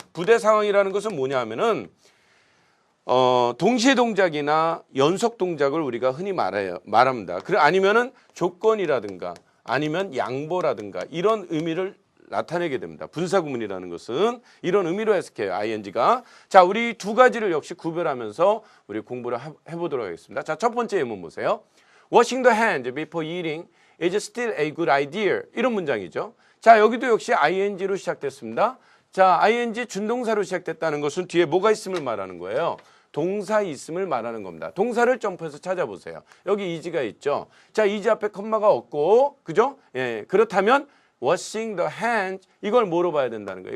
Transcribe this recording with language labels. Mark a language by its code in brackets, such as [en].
[ko] 부대 상황이라는 것은 뭐냐 하면은 동시에 동작이나 연속 동작을 우리가 흔히 말합니다. 아니면은 조건이라든가 아니면 양보라든가 이런 의미를 나타내게 됩니다. 분사구문이라는 것은 이런 의미로 해석해요. ing가. 자, 우리 두 가지를 역시 구별하면서 우리 공부를 해보도록 하겠습니다. 자, 첫 번째 예문 보세요. [en] Washing the hands before eating is still a good idea. [ko] 이런 문장이죠. 자, 여기도 역시 ing로 시작됐습니다. 자, ing 준동사로 시작됐다는 것은 뒤에 뭐가 있음을 말하는 거예요. 동사 있음을 말하는 겁니다. 동사를 점프해서 찾아보세요. 여기 is가 있죠. 자, is 앞에 컴마가 없고, 그죠? 예, 그렇다면 [en] washing the hands [ko] 이걸 뭐로 봐야 된다는 거예요.